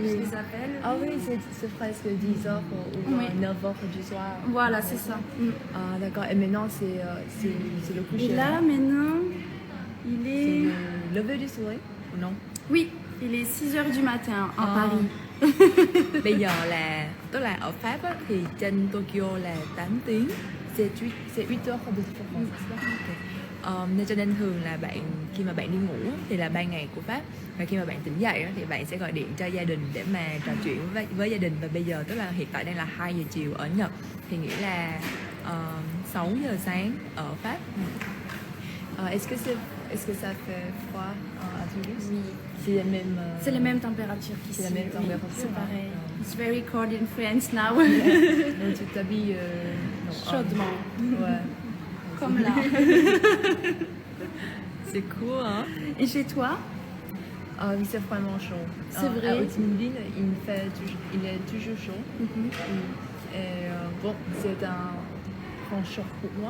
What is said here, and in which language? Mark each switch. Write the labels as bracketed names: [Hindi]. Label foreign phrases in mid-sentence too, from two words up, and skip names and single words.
[French] Je les appelle. Ah oui, c'est presque 10h ou Oui. 9h du soir. Voilà, c'est ça. Mm. Ah d'accord, et maintenant c'est le coucher. Et là maintenant, il c'est est lever du soleil ou non? Oui, il est 6h du matin à Ah. Paris. [Vietnamese] Bây giờ là tức là ở Pháp á, thì trên Tokyo là 8 tiếng, [French] c'est 8 heures de différence. [Vietnamese] Nên cho nên thường là bạn khi mà bạn đi ngủ á, thì là ban ngày của Pháp, và khi mà bạn tỉnh dậy á, thì bạn sẽ gọi điện cho gia đình để mà trò chuyện với gia đình. Và bây giờ tức là hiện tại đang là 2 giờ chiều ở Nhật, thì nghĩa là 6 giờ sáng ở Pháp. [French] Est-ce que ça fait froid à Toulouse? Oui. C'est la même. C'est la même température qu'ici. C'est la même oui, température, c'est hein. pareil. [English] It's very cold in France now. [French] Donc tu t'habilles Chaudement. Ouais. Comme là. C'est cool, hein? Et chez toi? Oui, c'est vraiment chaud. C'est vrai. À Ho Chi Minh, il est toujours chaud. Mhm. Et bon, c'est un grand choc pour moi.